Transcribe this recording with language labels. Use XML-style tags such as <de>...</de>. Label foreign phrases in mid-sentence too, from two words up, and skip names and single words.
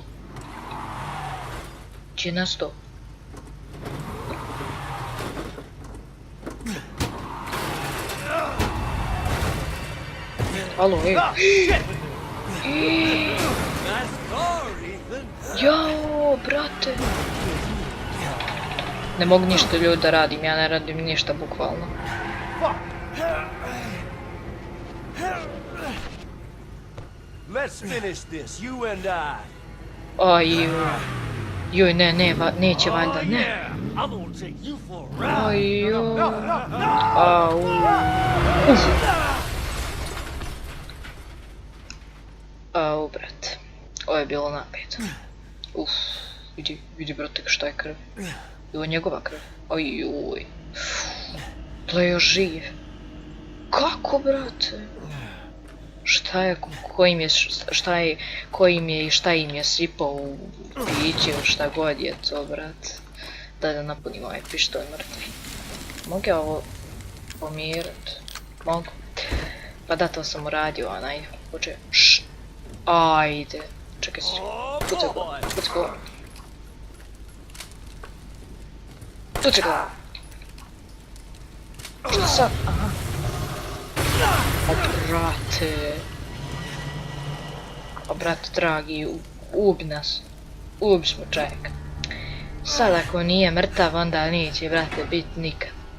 <bs>Gdje je nestao? Alo, ej. Jao, brate. Ne mogu ništa ljudi da radim, ja ne radim ništa bukvalno.</bs> <en>Let's finish this, you and I.</en> <bs>Aj, joj, neće valjda, ne.</bs> <en>I'm gonna take you for a ride.</en> <bs>Aj, joj. Au. Uf. Au, brate. Ovo je bilo napeto. Uf, vidi, brate, šta je krv. Ovo je njegova krv. Aj, joj. To je još živ. Kako, brate? Šta je, kojim je i šta im je sipao u piće ili šta god je to, brate. Da napunim ovaj pištolj mrtvi. Mogu ja ovo pomirat? Mogu. Pa da, to sam uradio, onaj. Hoće, šš. Ajde. Čekaj se. Pucaj go. Pucaj go. Šta sad? Aha. O, brate. O, brate, dragi, ubi nas. Ubi smo čovjeka. Sad ako nije mrtav, onda neće, brate, biti nikad.</bs>